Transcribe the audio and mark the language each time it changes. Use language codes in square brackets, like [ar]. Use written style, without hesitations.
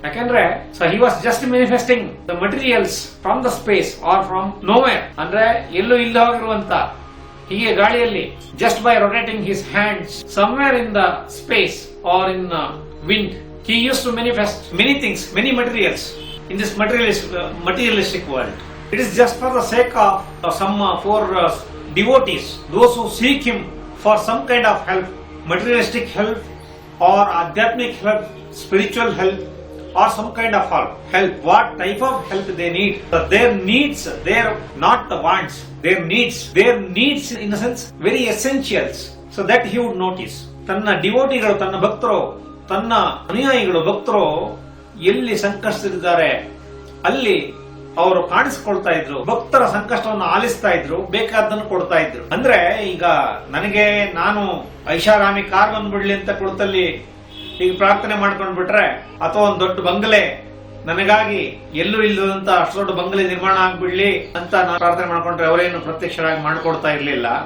[en] ಯಾಕೆಂದ್ರೆ he was just manifesting the materials from the space or from nowhere, [kn] ಅಂದ್ರೆ ಎಲ್ಲೂ ಇಲ್ಲವಾಗಿರುವಂತ ಹೀಗೆ ಗಾಳಿಯಲ್ಲಿ [en] Just by rotating his hands somewhere in the space or in wind he used to manifest many things, many materials in this materialistic world. It is just for the sake of for devotees, those who seek him for some kind of help, materialistic help or adhyatmic help, spiritual help or some kind of help. What type of help they need? Their needs, not the wants, their needs in a sense very essentials, so that he would notice. [kn] ತನ್ನ ಡಿವೋಟಿಗಳು, ತನ್ನ ಭಕ್ತರು, ತನ್ನ ಅನುಯಾಯಿಗಳು, ಭಕ್ತರು ಎಲ್ಲಿ ಸಂಕಷ್ಟದಿದ್ದಾರೆ ಅಲ್ಲಿ ಅವರು ಕಾಣಿಸ್ಕೊಳ್ತಾ ಇದ್ರು. ಭಕ್ತರ ಸಂಕಷ್ಟವನ್ನು ಆಲಿಸ್ತಾ ಇದ್ರು, ಬೇಕಾದ್ದನ್ನು ಕೊಡ್ತಾ ಇದ್ರು. ಅಂದ್ರೆ ಈಗ ನಾನು ಐಷಾರಾಮಿ ಕಾರ್ ಬಂದ್ಬಿಡ್ಲಿ ಅಂತ ಕೊಡ್ತಲ್ಲಿ ಈಗ ಪ್ರಾರ್ಥನೆ ಮಾಡ್ಕೊಂಡ್ ಬಿಟ್ರೆ, ಅಥವಾ ಒಂದು ದೊಡ್ಡ ಬಂಗಲೆ ನನಗಾಗಿ ಎಲ್ಲೂ ಇಲ್ಲದಂತ ಅಷ್ಟು ದೊಡ್ಡ ಬಂಗಲೆ ನಿರ್ಮಾಣ ಆಗ್ಬಿಡ್ಲಿ ಅಂತ ನಾನು ಪ್ರಾರ್ಥನೆ ಮಾಡ್ಕೊಂಡ್ರೆ ಅವರೇನು ಪ್ರತ್ಯಕ್ಷರಾಗಿ ಮಾಡ್ಕೊಡ್ತಾ ಇರ್ಲಿಲ್ಲ.